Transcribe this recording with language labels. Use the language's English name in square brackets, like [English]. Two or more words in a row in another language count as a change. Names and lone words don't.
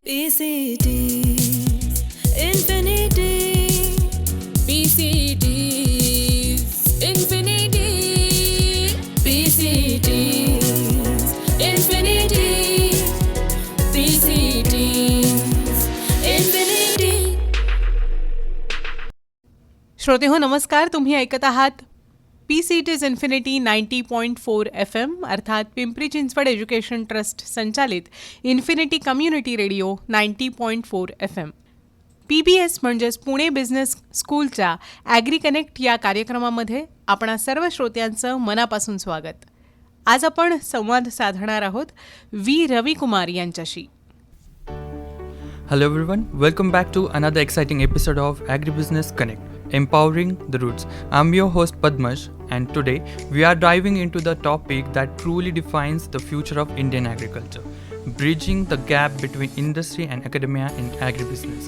[English] PCET, infinity. PCET, infinity. PCET, infinity. PCET, infinity. [Marathi] श्रोते हो नमस्कार. तुम्ही ऐकत आहात PCET [English] is infinity [Marathi] 90.4 FM अर्थात पिंपरी चिंचवड एज्युकेशन ट्रस्ट संचालित इन्फिनिटी कम्युनिटी रेडिओ 90.4 FM. PBS म्हणजेच पुणे बिझनेस स्कूलच्या ॲग्री कनेक्ट या कार्यक्रमामध्ये आपणा सर्व श्रोत्यांचं मनापासून स्वागत. आज आपण संवाद साधणार आहोत रवी कुमार यांच्याशी. [English] Hello everyone, welcome back to another exciting episode of Agribusiness Connect, Empowering the Roots. I'm your host Padmash, and today we are diving into the topic that truly defines the future of Indian agriculture, bridging the gap between industry and academia in agribusiness.